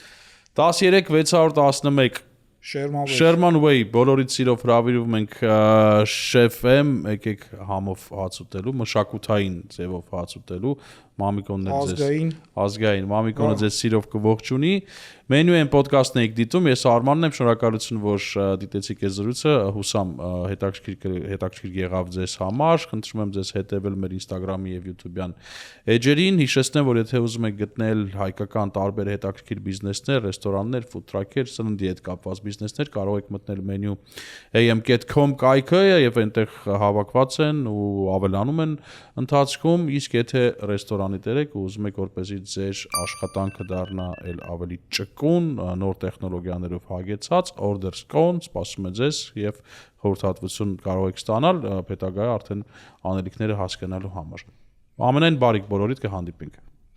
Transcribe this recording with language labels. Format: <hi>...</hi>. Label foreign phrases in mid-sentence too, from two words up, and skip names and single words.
<hy>13 611 Sherman Way բոլորից սիրով հրավիրում ենք շեֆեմ, եկեք համով հաց ուտելու, մշակութային ձևով հաց ուտելու, մամիկոնն ազգային, մամիկոնը ձեզ սիրով կողջունի։ Մենյու են ոդկասթն եք դիտում, ես Արմանն եմ, շնորհակալություն, որ դիտեցիք այս զրույցը, հուսամ հետաքրքիր եղավ ձեզ համար, խնդրում եմ ձեզ հետևել մեր Instagram-ի եւ YouTube-յան էջերին, հիշեցնեմ, որ եթե ուզում եք գտնել հայկական տարբեր հետաքրքիր բիզնեսներ, ռեստորաններ,</hy> <en>food truck-</en> <hy>եր, սննդի հետ կապված բիզնեսներ, կարող եք մտնել menu am.com կայքը եւ այնտեղ հավաքված են ու ավելանում են ընթացքում, իսկ եթե ռեստորանի տեր եք ու ուզում եք որպեսզի ձեր աշխատանքը դառնա ավելի ճկուն, նոր տեխնոլոգիաներով հագեցած, orders կոն, սպասում է ձեզ եւ խորհրդատվություն կարող եք ստանալ, հետագա արդեն անելիքները հասկանալու համար։ Ամենայն բարիք բոլորիդ կհանդիպենք։</hy>